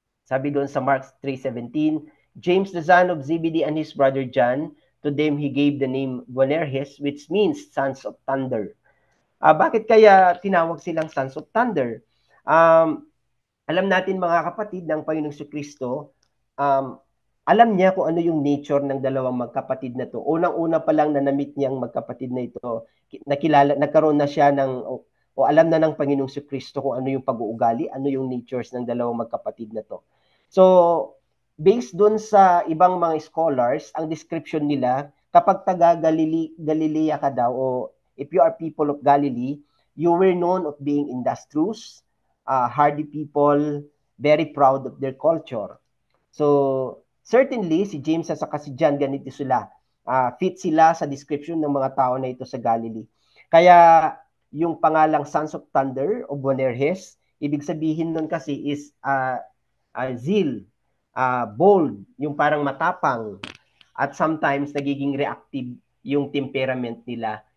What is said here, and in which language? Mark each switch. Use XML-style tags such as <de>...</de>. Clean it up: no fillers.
<tl>Sabi doon sa</tl> <en>Mark 3:17, James the son of Zebedee and his brother John, to them he gave the name Boanerges, which means sons of thunder.</en> <tl>Bakit kaya tinawag silang</tl> <en>sons of thunder?</en> <tl>Alam natin mga kapatid ng Panginoong Jesucristo, alam niya kung ano yung nature ng dalawang magkapatid na to. Unang-una pa lang na na-meet niyang magkapatid na ito, nagkaroon na siya ng, o alam na ng Panginoong Jesucristo kung ano yung pag-uugali, ano yung natures ng dalawang magkapatid na to. So, based dun sa ibang mga scholars, ang description nila, kapag taga Galilea ka daw,</tl> <en>o if you are people of Galilee, you were known of being industrious, hardy people, very proud of their culture.</en> <tl>So, certainly, si James at saka si John, ganito sila. Fit sila sa description ng mga tao na ito sa Galilee. Kaya, yung pangalang Sons of Thunder o Boanerges, ibig sabihin nun kasi</tl> <en>is zeal, bold,</en> <tl>yung parang matapang, at sometimes nagiging reactive yung temperament nila.</tl>